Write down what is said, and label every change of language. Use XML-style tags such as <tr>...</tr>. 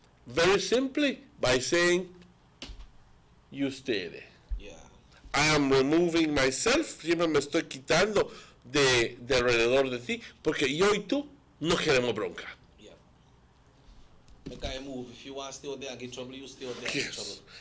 <en>Very simply by saying, you stay there. Yeah. I am removing myself,</en> <es>siempre me estoy quitando de alrededor de ti, porque yo y tú no queremos bronca.</es> <en>Yeah. Make I move. If you want to stay out there and get trouble, you stay out there and get trouble.</en>